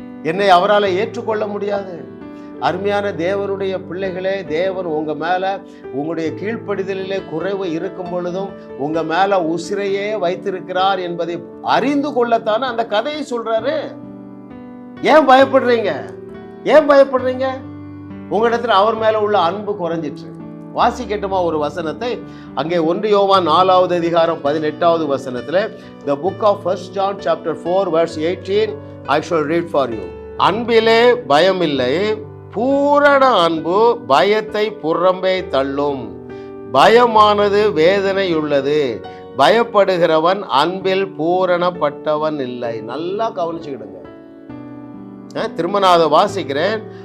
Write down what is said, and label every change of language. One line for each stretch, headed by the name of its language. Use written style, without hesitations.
Tamil: என்னை அவரால் ஏற்றுக்கொள்ள முடியாது. அருமையான தேவனுடைய பிள்ளைகளே, தேவன் உங்க மேல உங்களுடைய கீழ்ப்படிதலிலே குறைவு இருக்கும் பொழுதும் உங்க மேல உசிரையே வைத்திருக்கிறார் என்பதை அறிந்து கொள்ளத்தானே அந்த கதையை சொல்றாரு. ஏன் பயப்படுறீங்க? ஏன் பயப்படுறீங்க? உங்களிடத்துல அவர் மேல உள்ள அன்பு குறைஞ்சிட்டு. வாசிக்கட்டுமா ஒரு வசனத்தை?
English: அங்கே 1 யோவான் 4வது அதிகாரம் 18வது வசனத்துல, the book of 1 John chapter 4 verse 18 I shall read for you.
Tamil: அன்பிலே பயமில்லை, பூரண அன்பு பயத்தை புறம்பே தள்ளும். பயமானது வேதனையுள்ளது, பயப்படுகிறவன் அன்பில் பூரணப்பட்டவன் இல்லை. நல்லா கவனிச்சுக்கிடுங்க. திரும்ப நான் அதை வாசிக்கிறேன்.